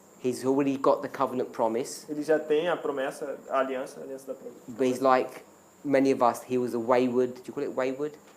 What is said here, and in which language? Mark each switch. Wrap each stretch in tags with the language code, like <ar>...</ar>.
<en>He's already got the covenant promise.</en> <pt>Ele já tem a promessa, a aliança da promessa.</pt> <en>But he's like many of us, he was a wayward, do you call it wayward?</en>